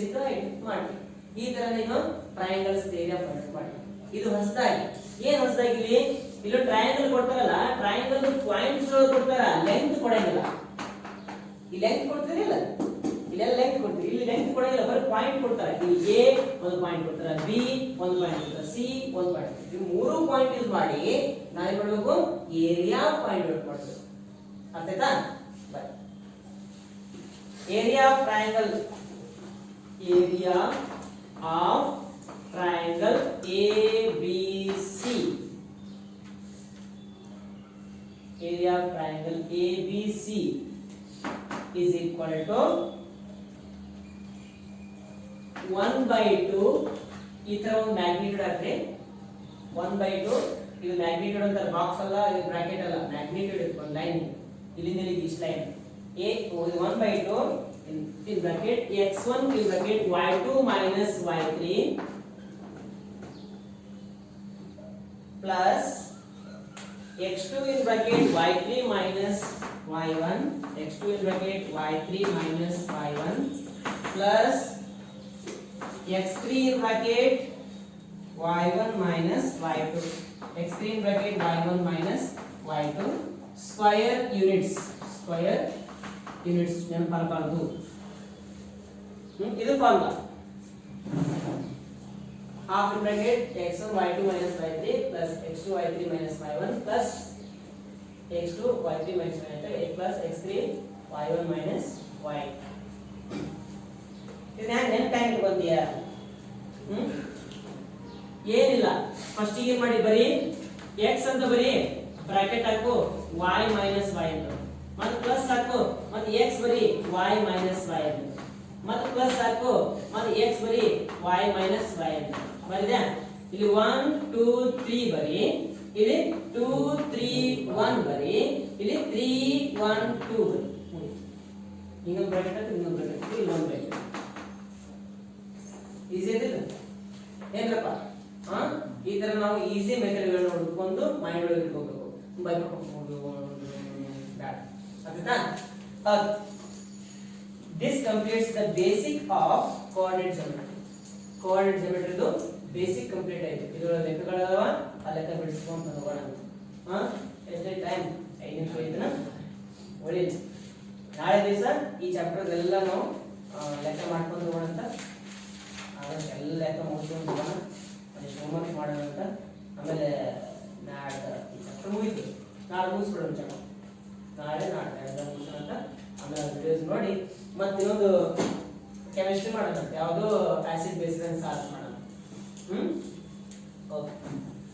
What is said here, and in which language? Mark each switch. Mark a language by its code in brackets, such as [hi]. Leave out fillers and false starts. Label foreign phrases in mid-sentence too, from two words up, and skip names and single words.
[en] into height [kn] ಮಾಡಿ ಈ ತರ ನೀನು [en] triangles area find out [kn] ಮಾಡಿ ಇದು ಹೊಸದಾಗಿ ಏನ್ ಹೊಸದಾಗಿ ಇಲ್ಲಿ ಟ್ರಯಾಂಗಲ್ ಕೊಡ್ತಾರಲ್ಲ [en] triangle points [kn] ಕೊಡ್ತಾರ ಲೆಂತ್ ಕೊಡಂಗಿಲ್ಲ ಈ ಲೆಂತ್ ಕೊಡ್ತೀರಿಲ್ಲ ಇಲ್ಲೆಲ್ಲ ಲೆಂತ್ ಕೊಡ್ತೀರಿ ಇಲ್ಲಿ ಲೆಂತ್ ಕೊಡಂಗಿಲ್ಲ ಬರೀ ಪಾಯಿಂಟ್ ಕೊಡ್ತಾರೆ ಇಲ್ಲಿ ಎ ಒಂದು ಪಾಯಿಂಟ್ ಕೊಡ್ತಾರೆ ಬಿ ಒಂದು ಪಾಯಿಂಟ್ ಕೊಡ್ತಾರೆ ಸಿ ಒಂದು ಪಾಯಿಂಟ್ ಈ ಮೂರು [en] point use [kn] ಮಾಡಿ ನಾವೇನ್ ಮಾಡಬೇಕು [en] area find out [kn] ಮಾಡಬೇಕು ಅರ್ಥ ಆಯ್ತಾ ಬೈ [en] area of triangle area of triangle ABC area of triangle ABC is equal to [kn] 1/2 ಈ ತರ ಒಂದು ಮ್ಯಾಗ್ನಿಟ್ಯೂಡ್ ಹಾಕ್ರಿ 1/2 ಇದು ಮ್ಯಾಗ್ನಿಟ್ಯೂಡ್ ಅಂತ ಬಾಕ್ಸ್ ಅಲ್ಲ ಇದು ಬ್ರಾಕೆಟ್ ಅಲ್ಲ ಮ್ಯಾಗ್ನಿಟ್ಯೂಡ್ ಒಂದು ಲೈನ್ ಇಲ್ಲಿಂದ ಇಲ್ಲಿಗೆ ಇಷ್ಟು ಲೈನ್ a ಇದು 1/2 [en] in bracket x1 in bracket y2 minus y3 plus x2 in bracket y3 minus y1 x2 in bracket y3 minus y1 plus x3 in bracket y1 minus y2 x3 in bracket y1 minus y2 square units [kn] ನೆನಪಾಗಬಾರದು ಇದು [en] ಫಾರ್ಮುಲಾ half in bracket x1 y2 minus y3 plus x2 y3 minus y1 plus x2 y3 minus y2 plus x3 y1 minus y [kn] ಇದನ್ನ ನೆನಪು ಹೆಂಗ್ ಇಟ್ಕೊಂತೀಯ ಏನಿಲ್ಲ ಫಸ್ಟ್ ಏನ್ ಮಾಡಿ ಬರೀ x ಅಂತ ಬರೀ ಬ್ರಾಕೆಟ್ ಹಾಕು y [en] minus y [kn] ಅಂತ ಮತ್ತೆ ಪ್ಲಸ್ ಹಾಕು ಮತ್ತೆ x ಬರೀ [en] y minus y [kn] ಅಂತ ಮತ್ತೆ ಪ್ಲಸ್ ಹಾಕು ಮತ್ತೆ x ಬರೀ [en] y minus y [kn] ಅಂತ ಬರಿದ್ಯಾ ಇಲ್ಲಿ 1 2 3 ಬರಿ ಇಲ್ಲಿ 2 3 1 ಬರಿ ಇಲ್ಲಿ 3 1 2 ಬರಿ ಇನ್ನೊಂದು ಬ್ರಾಕೆಟ್ ಹಾಕಿ ಇನ್ನೊಂದು ಬ್ರಾಕೆಟ್ ಹಾಕಿ ಇಲ್ಲಿ ಒಂದು ಬ್ರಾಕೆಟ್ ಈಸಿ ಇದೆ ಏನಪ್ಪ ಈ ತರ ನಾವು ಈಸಿ ಮೆಥಡ್ಗಳನ್ನು ಹುಡುಕೊಂಡು ಮೈಂಡ್ ಒಳಗೆ ಇಟ್ಕೋಬೇಕು ಆಯ್ತಾ [en] this completes the basic of coordinate geometry [kn] ಇದು [en] basic complete [kn] ಆಯ್ತು ಇದರ ಲೆಕ್ಕಗಳವ ಆ ಲೆಕ್ಕ ಬಿಡಿಸ್ಕೊಂಡು ಹೋಗೋಣ ಎಷ್ಟೇ ಟೈಮ್ 5 ನಿಮಿಷ ಐತನ ಒಳ್ಳೆ ನಾಳೆ ದಿವಸ ಈ ಚಾಪ್ಟರ್ ಎಲ್ಲ ನಾವು ಲೆಕ್ಕ ಮಾಡ್ಕೊಂಡು ಹೋಗೋಣ ಅಂತ ಆದಷ್ಟು ಎಲ್ಲ ಲೆಕ್ಕ ಮುಗಿಸ್ಕೊಂಡು ಹೋಗೋಣ ಅದಕ್ಕೆ ಹೋಮ್ವರ್ಕ್ ಮಾಡೋಣ ಅಂತ ಆಮೇಲೆ ನಾಳೆ ಈ ಚಾಪ್ಟರ್ ಮುಗಿತು ನಾಳೆ ಮುಗಿಸ್ಬಿಡೋಣ ಚಾಪ್ಟರ್ ನಾಳೆ ಎಲ್ಲ ಮುಗಿಸೋಣ ಅಂತ ಆಮೇಲೆ ವಿಡಿಯೋಸ್ ನೋಡಿ ಮತ್ತೆ ಇನ್ನೊಂದು ಕೆಮಿಸ್ಟ್ರಿ ಮಾಡೋಣ ಯಾವುದು [en] acid bases and salts [kn] ಮಾಡೋಣ ಓಕೆ